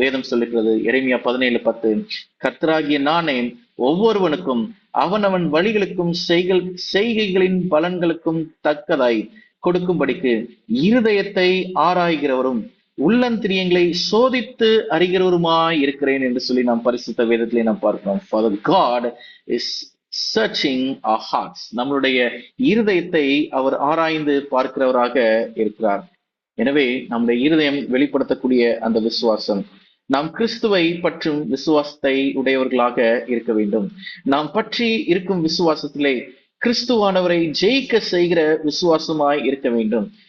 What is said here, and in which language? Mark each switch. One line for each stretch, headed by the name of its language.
Tamil: வேதம் சொல்லுகிறது, எரேமியா 17:10, கர்த்தராகிய நானே ஒவ்வொருவனுக்கும் அவனவன் வழிகளுக்கும் செய்கைகளின் பலன்களுக்கும் தக்கதாய் கொடுக்கும்படிக்கு இருதயத்தை ஆராய்கிறவரும் உள்ளந்திரியங்களை சோதித்து அறிகிறவருமாய் இருக்கிறேன் என்று சொல்லி நாம் பரிசுத்த வேதத்திலே நாம் பார்க்கிறோம்.
English: Father God is searching our hearts.
Tamil: நம்மளுடைய இருதயத்தை அவர் ஆராய்ந்து பார்க்கிறவராக இருக்கிறார். எனவே நம்முடைய இருதயம் வெளிப்படுத்தக்கூடிய அந்த விசுவாசம், நாம் கிறிஸ்துவை பற்றும் விசுவாசத்தை உடையவர்களாக இருக்க வேண்டும். நாம் பற்றி இருக்கும் விசுவாசத்திலே கிறிஸ்துவானவரை ஜெயிக்க செய்கிற விசுவாசமாய் இருக்க வேண்டும்.